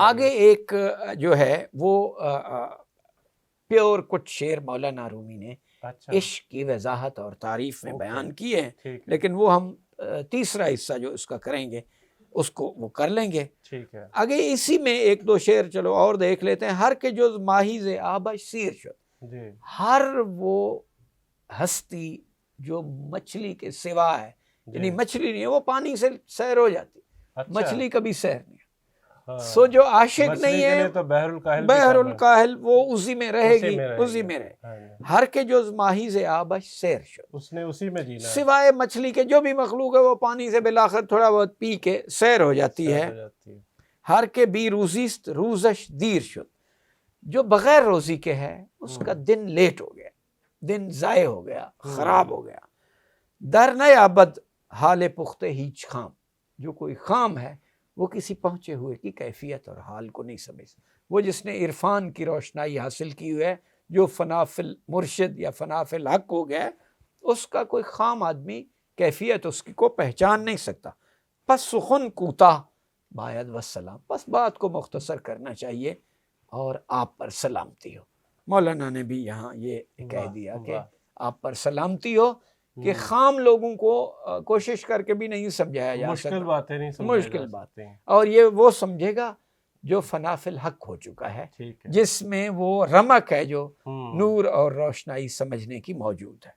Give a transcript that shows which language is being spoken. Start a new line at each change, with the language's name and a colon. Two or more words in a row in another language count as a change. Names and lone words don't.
Urdu: آگے ایک جو ہے وہ پیور کچھ شعر مولانا رومی نے عشق کی وضاحت اور تعریف میں بیان کی ہے، لیکن وہ ہم تیسرا حصہ جو اس کا کریں گے اس کو وہ کر لیں گے۔ ٹھیک ہے، آگے اسی میں ایک دو شعر چلو اور دیکھ لیتے ہیں۔
Persian: ہر کے جز ماہی ز آبش سیر شد،
Urdu: جی ہر وہ ہستی جو مچھلی کے سوا ہے، یعنی مچھلی نہیں ہے، وہ پانی سے سیر ہو جاتی، مچھلی کبھی سیر نہیں ہے۔ سو جو عاشق نہیں ہے تو بحر الکاہل وہ اسی میں رہے گی، اسی میں رہے۔
Persian: ہر کے جز ماہی ز آبش سیر شد،
Urdu: اس نے اسی میں جینا، سوائے مچھلی کے جو بھی مخلوق ہے وہ پانی سے بالآخر تھوڑا بہت پی کے سیر ہو جاتی ہے۔
Persian: ہر کے بی روزیست روزش دیر شد،
Urdu: جو بغیر روزی کے ہے اس کا دن لیٹ ہو گیا، دن ضائع ہو گیا، خراب ہو گیا۔
Persian: در نیابد حال پختے ہیچ خام،
Urdu: جو کوئی خام ہے وہ کسی پہنچے ہوئے کی کیفیت اور حال کو نہیں سمجھ۔ وہ جس نے عرفان کی روشنائی حاصل کی ہوئی ہے، جو
Arabic: فنا فی المرشد
Urdu: یا
Arabic: فنا فی الحق
Urdu: ہو گیا ہے، اس کا کوئی خام آدمی کیفیت اس کی کو پہچان نہیں سکتا۔
Persian: پس سخن کوتاہ باید والسلام،
Urdu: بس بات کو مختصر کرنا چاہیے اور آپ پر سلامتی ہو۔ مولانا نے بھی یہاں یہ کہہ دیا کہ آپ پر سلامتی ہو، کہ خام لوگوں کو کوشش کر کے بھی نہیں سمجھایا جا سکتا، مشکل باتیں نہیں مشکل باتیں، اور یہ وہ سمجھے گا جو
Arabic: فنا فی الحق
Urdu: ہو چکا ہے، جس میں وہ رمق ہے جو نور اور روشنائی سمجھنے کی موجود ہے،